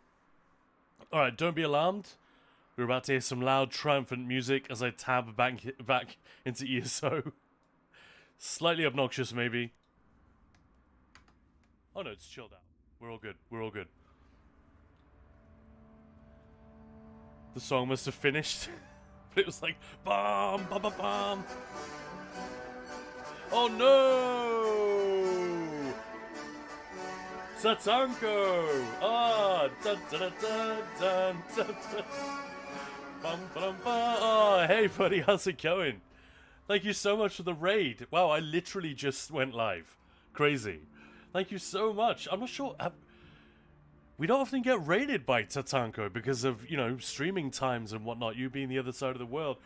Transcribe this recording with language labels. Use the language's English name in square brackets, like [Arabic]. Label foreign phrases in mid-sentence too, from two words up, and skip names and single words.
[English] Alright, don't be alarmed. We're about to hear some loud, triumphant music as I tab back into ESO. Slightly obnoxious, maybe. Oh no, it's chilled out. We're all good. We're all good. The song must have finished. But it was like, bam, bam, bam, bam. Oh no! Tatanko! Ah! Dun, dun, dun, dun, dun, dun, dun. Bum, bum, bum. Oh, hey buddy, how's it going? Thank you so much for the raid. Wow, I literally just went live. Crazy. Thank you so much. I'm not sure... We don't often get raided by Tatanko because of, you know, streaming times and whatnot, you being the other side of the world.